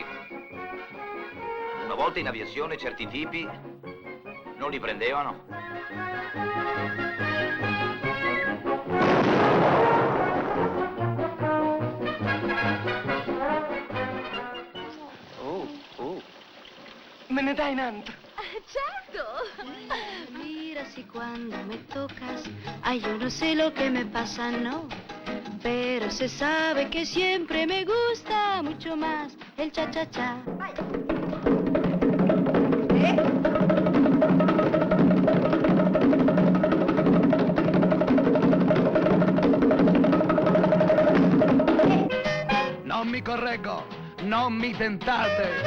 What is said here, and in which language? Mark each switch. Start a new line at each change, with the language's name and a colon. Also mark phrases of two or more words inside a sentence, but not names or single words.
Italian: Una volta in aviazione certi tipi non li prendevano. Me ne dai un altro? Certo.
Spanish: Mira si cuando me tocas, ay, yo no sé lo que me pasa, no. Pero se sabe que siempre me gusta mucho más el cha-cha-cha.
Italian: Non mi correggo, non mi tentate.